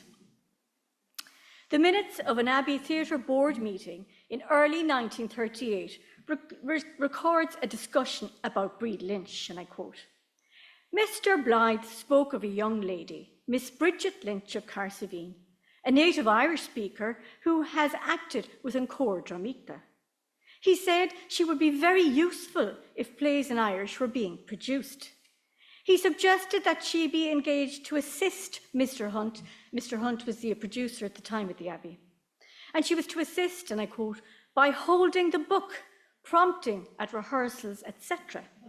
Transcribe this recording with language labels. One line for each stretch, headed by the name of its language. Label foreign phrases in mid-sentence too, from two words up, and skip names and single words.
English: The minutes of an Abbey Theatre board meeting in early 1938 records a discussion about Bríd Lynch, and I quote, "Mr. Blythe spoke of a young lady, Miss Bridget Lynch of Cahersiveen, a native Irish speaker who has acted with an cór drámaíochta. He said she would be very useful if plays in Irish were being produced. He suggested that she be engaged to assist Mr. Hunt. Mr. Hunt was the producer at the time at the Abbey. And she was to assist, and I quote, by holding the book, prompting at rehearsals, etc.